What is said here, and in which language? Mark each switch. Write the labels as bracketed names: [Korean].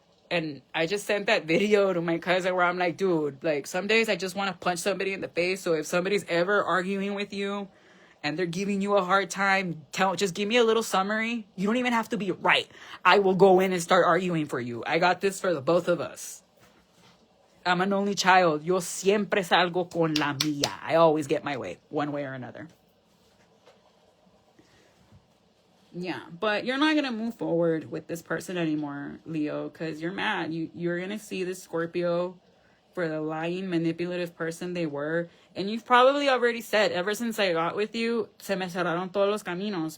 [English] And I just sent that video to my cousin where I'm like, dude, like, some days I just want to punch somebody in the face. So if somebody's ever arguing with you and they're giving you a hard time, just give me a little summary. You don't even have to be right. I will go in and start arguing for you. I got this for the both of us. I'm an only child. [Spanish] Yo siempre salgo con la mía. [English] I always get my way, one way or another. Yeah, but you're not going to move forward with this person anymore, Leo, because you're mad. You're going to see this Scorpio for the lying, manipulative person they were. And you've probably already said, ever since I got with you, [Spanish] se me cerraron todos los caminos.